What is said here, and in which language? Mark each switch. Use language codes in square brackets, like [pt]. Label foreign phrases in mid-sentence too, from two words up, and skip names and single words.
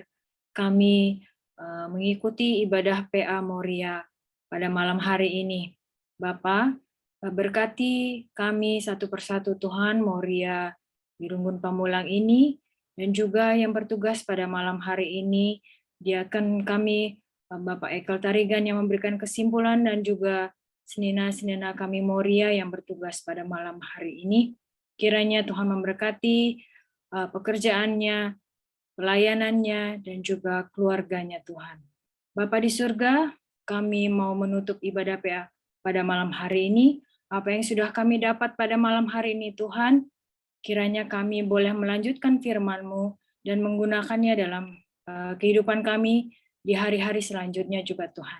[id] Kami mengikuti ibadah PA Moria pada malam hari ini. Bapa, berkati kami satu persatu Tuhan, Moria di Runggun Pamulang ini, dan juga yang bertugas pada malam hari ini, diakan kami Bapak Ekel Tarigan yang memberikan kesimpulan, dan juga senina-senina kami Moria yang bertugas pada malam hari ini. Kiranya Tuhan memberkati pekerjaannya, pelayanannya, dan juga keluarganya Tuhan. Bapa di surga, kami mau menutup ibadah PA pada malam hari ini. Apa yang sudah kami dapat pada malam hari ini Tuhan, kiranya kami boleh melanjutkan firman-Mu dan menggunakannya dalam kehidupan kami di hari-hari selanjutnya juga Tuhan.